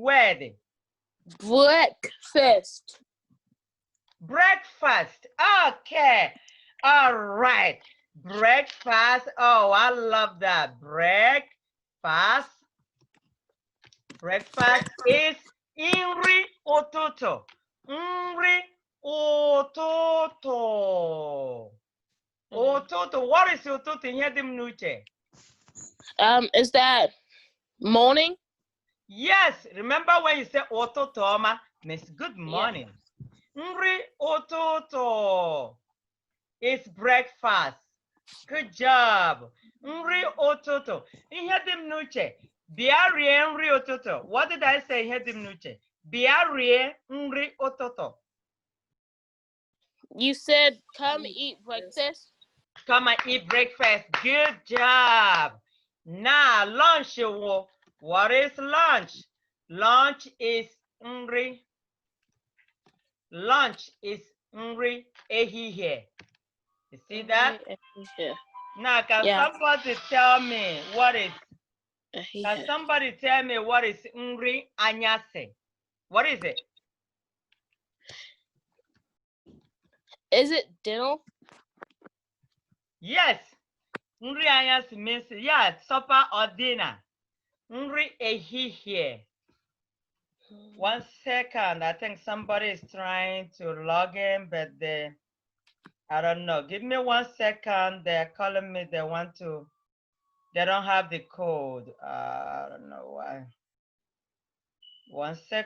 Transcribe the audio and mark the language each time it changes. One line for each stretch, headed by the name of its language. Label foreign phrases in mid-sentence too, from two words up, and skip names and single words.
English: Word. Breakfast. Breakfast. Okay. All right. Breakfast. Oh, I love that. Breakfast. Breakfast is
Igbo: nri ụtụtụ. Nri ụtụtụ. Ụtụtụ.
English: What is
Igbo: ụtụtụ? Ihe dị m n'uche.
English: Is that morning? Yes. Remember when you say
Igbo: ụtụtụ ọma,
English: means good morning.
Igbo: Nri ụtụtụ
English: is breakfast. Good job.
Igbo: Nri ụtụtụ. Ihe dị m n'uche. Bịa rie nri ụtụtụ.
English: What did I say?
Igbo: Ihe dị m n'uche. Bịa rie nri ụtụtụ.
English: You said come eat breakfast. Come and eat breakfast. Good job. Now lunch. What is lunch? Lunch is nri. Lunch is
Igbo: nri ehihie.
English: You see that? Now, can somebody tell me what is? Can somebody tell me what is
Igbo: nri anyase?
English: What is it? Is it dinner? Yes.
Igbo: Nri anyase
English: means, yeah, supper or dinner.
Igbo: Nri ehihie. 1 second.
English: I think somebody is trying to log in, but I don't know. Give me 1 second. They're calling me. They don't have the code. I don't know why. 1 second, please.